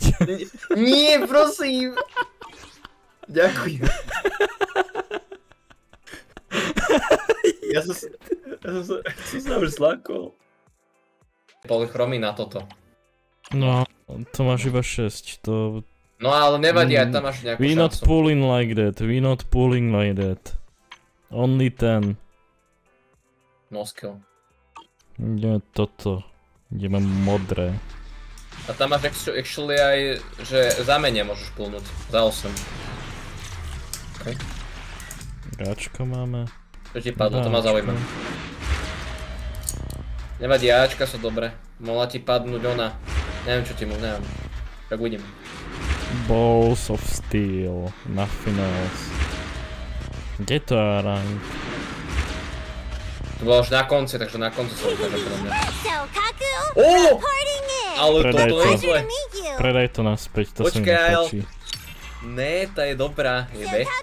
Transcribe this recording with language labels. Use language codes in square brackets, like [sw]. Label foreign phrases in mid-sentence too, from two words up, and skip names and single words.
[sk] Nie, prosím! Ďakujem. Ja som sa už zlakol. Polychromy na toto. No, to máš iba 6, to... No ale nevadí, aj tam máš nejakú [en] We not [sk] šancu. [en] pulling like that, we not pulling like that. Only 10. No skill. [sk] Ideme toto. Ideme modré. A tam máš actually aj, že za mene môžeš pulnúť. Za 8. Okay. Gáčko máme. Čo ti padlo, to ma zaujíma. Nevadí, Ačka sú dobré. Mohla ti padnúť ona. Neviem čo ti mu, neviem. Tak uvidím. [en] Balls of Steel. Nothing else. [sk] Kde to rank? To bolo až na konci, takže na konci sa ukáže podľa mňa. Ale toto je zle. Predaj to naspäť, to sa mi nepáči. Ne, tá je dobrá, jebe.